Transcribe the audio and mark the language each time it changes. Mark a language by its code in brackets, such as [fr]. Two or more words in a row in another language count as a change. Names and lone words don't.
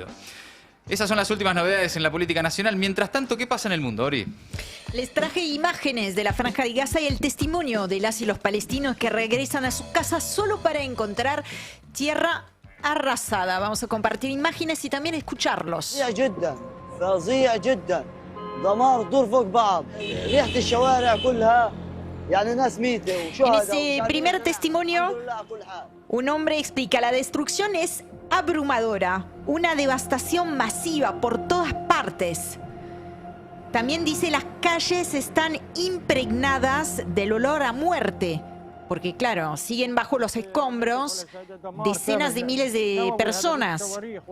[es] Esas son las últimas novedades en la política nacional. Mientras tanto, ¿qué pasa en el mundo, Ori? Les traje imágenes de la Franja de Gaza y el testimonio de las y los palestinos que regresan a sus casas solo para encontrar tierra arrasada. Vamos a compartir imágenes y también escucharlos. [ar] فظيع جدا دمار دور فوق بعض ريحة الشوارع كلها يعني ناس ميتة [es] En [ar] وشهداء [es] ese primer testimonio, un hombre explica: la destrucción es abrumadora, una devastación masiva por todas partes. También dice: las calles están impregnadas del olor a muerte, porque claro, siguen bajo los escombros decenas de miles de personas.